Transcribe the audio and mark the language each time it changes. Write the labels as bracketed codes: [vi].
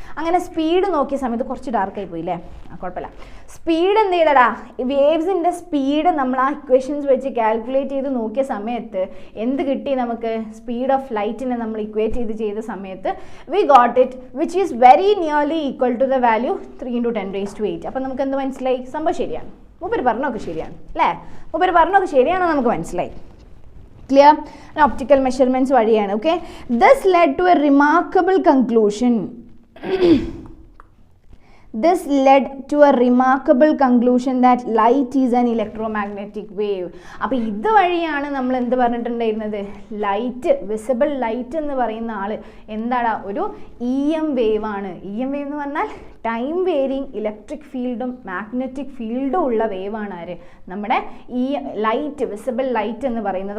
[ml] അങ്ങനെ സ്പീഡ് നോക്കിയ സമയത്ത് കുറച്ച് ഡാർക്കായി പോയില്ലേ, കുഴപ്പമില്ല. സ്പീഡ് എന്ത് ചെയ്തടാ, വേവ്സിൻ്റെ സ്പീഡ് നമ്മൾ ആ ഇക്വേഷൻസ് വെച്ച് കാൽക്കുലേറ്റ് ചെയ്ത് നോക്കിയ സമയത്ത് എന്ത് കിട്ടി നമുക്ക്, സ്പീഡ് ഓഫ് ലൈറ്റിനെ നമ്മൾ ഇക്വേറ്റ് ചെയ്ത സമയത്ത് [en] we got it which is very nearly equal to the value [ml] 3 × 10⁸. അപ്പം നമുക്ക് എന്ത് മനസ്സിലായി, സംഭവം ശരിയാണ്, മൂപ്പര് പറഞ്ഞൊക്കെ ശരിയാണ് അല്ലേ, മൂപ്പര് പറഞ്ഞൊക്കെ ശരിയാണെന്ന് നമുക്ക് മനസ്സിലായി. ക്ലിയർ? [en] optical measurements [ml] വഴിയാണ്. [en] Okay, this led to a remarkable conclusion. This led to a remarkable conclusion that light is an electromagnetic wave. [ml] അപ്പോൾ ഇതുവഴിയാണ് നമ്മൾ എന്ത് പറഞ്ഞിട്ടുണ്ടായിരുന്നത്, ലൈറ്റ്, വിസിബിൾ ലൈറ്റ് എന്ന് പറയുന്ന ആൾ എന്താണ്, ഒരു EM വേവ് ആണ്. EM വേവ് എന്ന് പറഞ്ഞാൽ ടൈം വേരിങ് ഇലക്ട്രിക് ഫീൽഡും മാഗ്നറ്റിക് ഫീൽഡും ഉള്ള വേവാണ് ആര്, നമ്മുടെ ഈ ലൈറ്റ്, വിസിബിൾ ലൈറ്റ് എന്ന് പറയുന്നത്.